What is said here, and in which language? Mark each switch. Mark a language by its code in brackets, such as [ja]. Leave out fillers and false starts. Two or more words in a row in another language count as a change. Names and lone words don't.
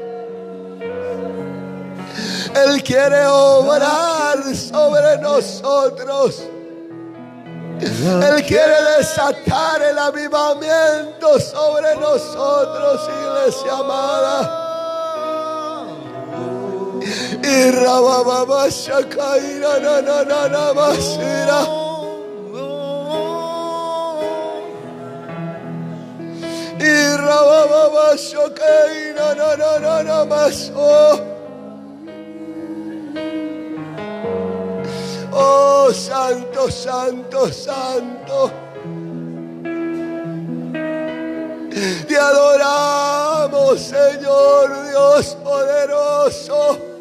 [es] Él quiere obrar sobre nosotros. Él quiere desatar el avivamiento sobre nosotros, iglesia amada. Y rababa shakaira na na na na masira. Y rababa shakaira na na na na maso. Oh, santo, santo, santo. Te adoramos, Señor Dios poderoso.